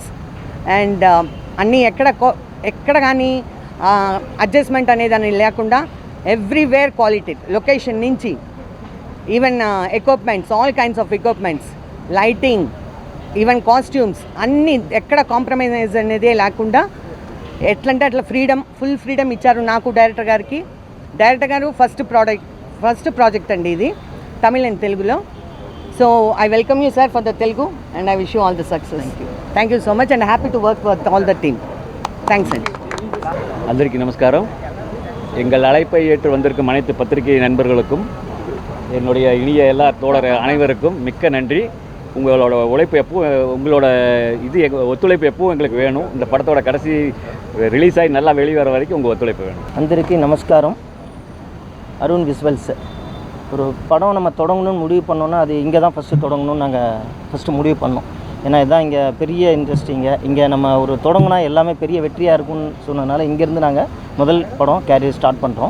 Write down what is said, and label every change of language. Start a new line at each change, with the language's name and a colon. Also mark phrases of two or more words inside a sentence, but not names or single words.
Telugu: అండ్ అన్నీ ఎక్కడ కానీ అడ్జస్ట్మెంట్ అనేది అని లేకుండా
English: everywhere quality,
Telugu: లొకేషన్ నుంచి
English: even equipments, all kinds of equipments, lighting, even costumes
Telugu: అన్నీ ఎక్కడ కాంప్రమైజ్ అనేదే లేకుండా ఎట్లంటే అట్లా
English: full freedom
Telugu: ఇచ్చారు నాకు, డైరెక్టర్ గారికి. డైరెక్టర్ గారు
English: first project
Telugu: అండి ఇది, తమిళ్ అండ్ తెలుగులో.
English: So I welcome you sir for the Telugu, And I wish you all the success. Thank you so much, and happy to work with all the team. Thanks and
Telugu: అందరికి నమస్కారం.
Tamil: எங்கள் அழைப்பை ஏற்று வந்திருக்கும் அனைத்து பத்திரிகை நண்பர்களுக்கும், என்னுடைய இனிய எல்லா தோழர் அனைவருக்கும் மிக்க நன்றி. உங்களோட உழைப்பு எப்பவும், உங்களோட ஒத்துழைப்பு எப்பவும் எங்களுக்கு வேணும். இந்த படத்தோட கடைசி ரிலீஸ் ஆகி நல்லா வெளியே வர வரைக்கும் உங்கள் ஒத்துழைப்பு வேணும்.
Telugu: అందరికీ నమస్కారం.
Tamil: அருண் விஸ்வல்ஸ். ஒரு படம் நம்ம தொடங்கணும்னு முடிவு பண்ணோன்னா அது இங்கே தான் ஃபஸ்ட்டு தொடங்கணும்னு நாங்கள் ஃபஸ்ட்டு முடிவு பண்ணோம். ஏன்னா இதுதான் இங்கே பெரிய இண்டஸ்ட்ரிங்க. இங்கே நம்ம ஒரு தொடங்கினா எல்லாமே பெரிய வெற்றியாக இருக்கும்னு சொன்னதுனால இங்கேருந்து நாங்கள் முதல் படம்
English: career start
Tamil: பண்ணுறோம்.